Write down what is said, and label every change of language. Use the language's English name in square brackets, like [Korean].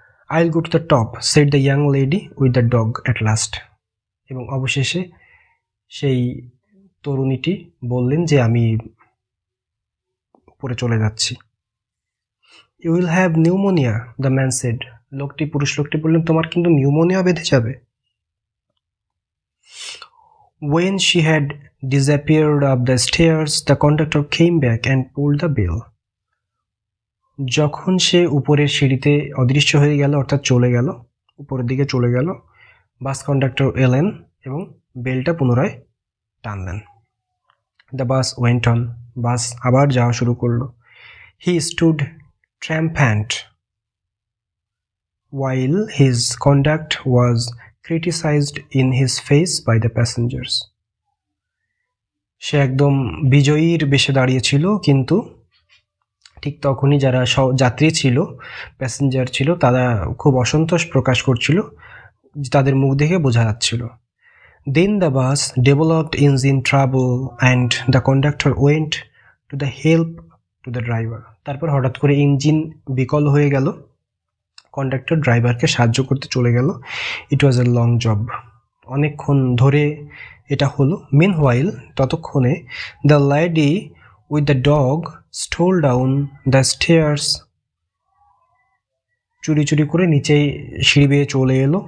[English] I will go to the top said the young lady with the dog at last, [Bangla] এবং অবশেষে সেই তরুণীটি বললেন যে আমি উপরে চলে যাচ্ছি। [English] you will have pneumonia the man said, [Bangla] পুরুষ লোকটি বললেন তোমার কিন্তু নিউমোনিয়া বেঁধে যাবে। [English] When she had disappeared up the stairs, the conductor came back and pulled the bell. [Bangla] যখন সে উপরের সিঁড়িতে অদৃশ্য হয়ে গেল, অর্থাৎ চলে গেল, উপরের দিকে চলে গেল, বাস কন্ডাক্টর এলেন এবং বেলটা পুনরায় টানলেন। [English] the bus went on, [Bangla] বাস আবার যাওয়া শুরু করলো। [English] He stood triumphant while his conduct was criticized in his face by the passengers. [Bangla] সে একদম বিজয়ীর বেশে দাঁড়িয়েছিল, কিন্তু ঠিক তখনই যারা যাত্রী ছিল, প্যাসেঞ্জার ছিল, তারা খুব অসন্তোষ প্রকাশ করছিল, তাদের মুখ দেখে বোঝা যাচ্ছিল। [English] Then the bus developed engine trouble and the conductor went to the help to the driver. [Bangla] তারপর হঠাৎ করে ইঞ্জিন বিকল হয়ে গেল, কন্ডাক্টর ড্রাইভারকে সাহায্য করতে চলে গেল। [English] it was a long job, [Bangla] অনেকক্ষণ ধরে এটা হলো। [English] meanwhile, ততক্ষণে the lady with the dog stole down the stairs, [Bangla] চুরি করে নিচে সিঁড়ি বেয়ে চলে এলো।